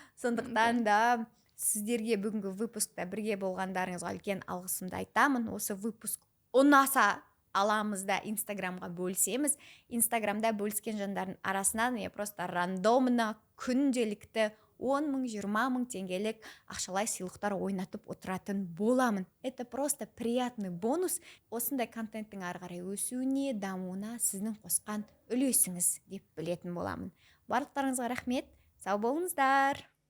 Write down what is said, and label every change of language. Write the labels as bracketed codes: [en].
[kk] Сондықтан да сіздерге бүгінгі выпускта бірге болғандарыңызға үлкен алғысымды айтамын. Осы выпуск ұнаса аламыз да инстаграмға бөлсеміз, инстаграмда бөліскен жандардың арасынан [ru] я просто рандомно [kk] күнделікті 10 мың, 20 мың теңгелік ақшалай сыйлықтар ойнатып отыратын боламын. [ru] Это просто приятный бонус. [kk] Осындай контенттің ары қарай өсуіне, дамуына сіздің қосқан үлесіңіз деп білетін боламын. Барлықтарыңызға рахмет. Сау болыңыздар.